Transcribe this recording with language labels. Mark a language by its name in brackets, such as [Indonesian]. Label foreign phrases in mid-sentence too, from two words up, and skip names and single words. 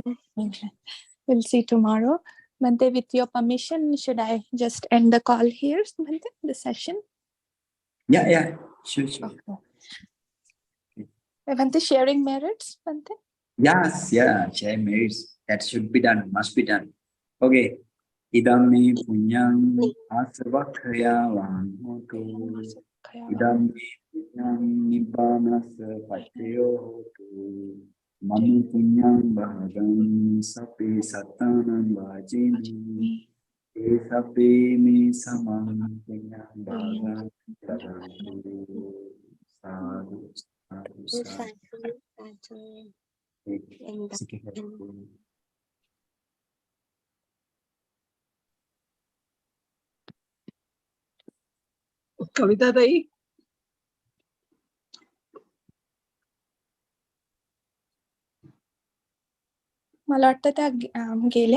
[English] We'll see tomorrow. Bhante, with your permission, should I just end the call here, Bhante, the session? Yeah. Sure. Okay. Bhante, sharing merits, Bhante? Yes, share merits. That should be done, must be done. Okay. [Pali] Idam punyam asavakhaya vanhotu. Idam punyam nibbanasa pachayo hotu. Mami punyam bhagam sapi satanam vajini. Sapi me samam punyam bhagam sadhu. [Marathi] कविता ताई. मला वाटतं त्या गेल्या.